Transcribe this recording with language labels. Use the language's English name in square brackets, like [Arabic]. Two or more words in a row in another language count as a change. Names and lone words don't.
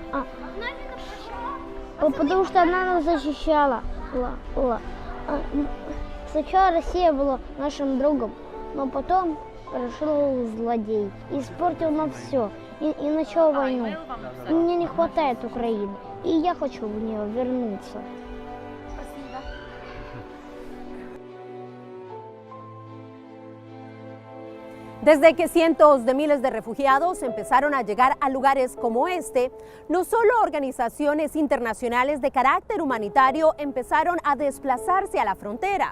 [Russian] Потому что она нас защищала. Сначала Россия была нашим другом, но потом пришел злодей, испортил нам все и начал войну. И мне не хватает Украины, и я хочу в нее вернуться. [Spanish] Desde que cientos de miles de refugiados empezaron a llegar a lugares como este, no solo organizaciones internacionales de carácter humanitario empezaron a desplazarse a la frontera.